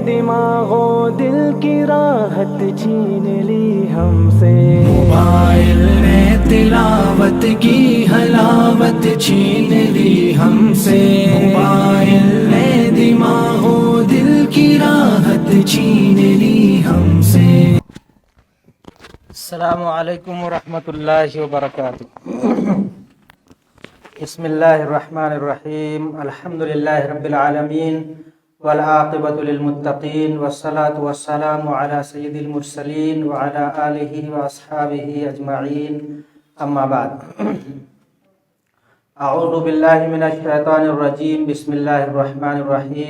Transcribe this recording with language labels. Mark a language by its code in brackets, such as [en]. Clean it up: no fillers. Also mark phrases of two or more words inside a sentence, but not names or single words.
[ur] دماغوں دل کی راحت چھین لی ہم سے. موبائل نے تلاوت کی حلاوت چھین لی ہم سے، موبائل نے دماغ و دل کی راحت چھین لی ہم سے۔ [ar] السلام علیکم ورحمۃ اللہ وبرکاتہ۔ بسم اللہ الرحمن الرحیم، الحمد للہ رب العالمین والعاقبۃ للمتقین والصلاة والسلام علی سید المرسلین وعلی آلہ واصحابہ اجمعین، اما بعد۔ اعوذ باللہ من الشیطان الرجیم، بسم اللہ الرحمن الرحیم۔